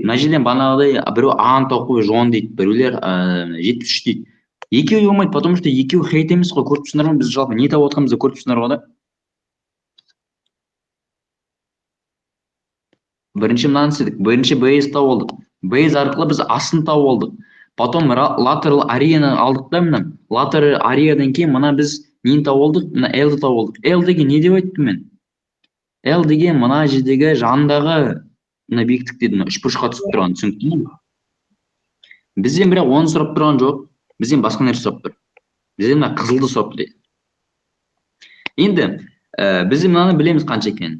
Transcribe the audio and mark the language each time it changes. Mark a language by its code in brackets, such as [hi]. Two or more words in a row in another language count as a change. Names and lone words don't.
[kk] Мына жерден бағанағыдай біреу аны тауып қойып 110 дейді, біреулер 73 дейді. Екеуі болмайды, [ru] потому что [kk] екеуі хейт емес қой, көріп тұрсыңдар ма? Біз жалпы не тауып отқанымызды көріп тұрсыңдар ғой да. Бірінші мынаны істедік. Бірінші base тауып алдық. Base арқылы біз астын тауып алдық. Потом [en] lateral area-ны [kk] алдық та мына. [en] Lateral area-дан [kk] кейін мына біз нені тауып алдық? Мына L-ді тауып алдық. L деген не деп айттым мен? L деген мына жердегі жандағы мына биіктік дедім, үшбұрышқа түсіп тұрған, түсінікті ме? Бізден бірақ оны сұрап тұрған жоқ. Бізден басқа нәрсе сұрап тұр. Бізден мына қызылды сұрап тұр. Енді біз мынаны білеміз қанша екенін.